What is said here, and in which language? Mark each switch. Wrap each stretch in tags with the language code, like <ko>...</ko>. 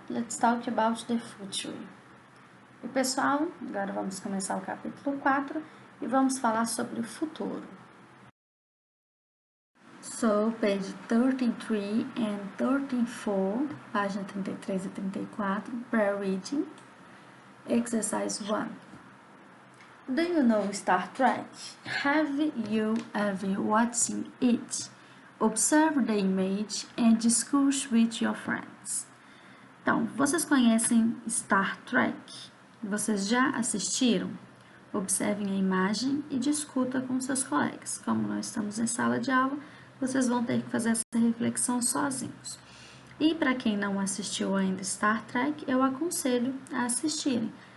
<en>Let's talk about the future.</en> <pt>E pessoal, agora vamos começar o capítulo 4 e vamos falar sobre o futuro.</pt> <en>So, page 33 and 34,</en> <pt>página 33 e 34,</pt> <en>pre-reading, exercise 1. Do you know Star Trek? Have you ever watched it? Observe the image and discuss with your friends.</en> <pt>Então, vocês conhecem Star Trek? Vocês já assistiram? Observem a imagem e discuta com seus colegas. Como nós estamos em sala de aula, vocês vão ter que fazer essa reflexão sozinhos. E para quem não assistiu ainda Star Trek, eu aconselho a assistirem.</pt>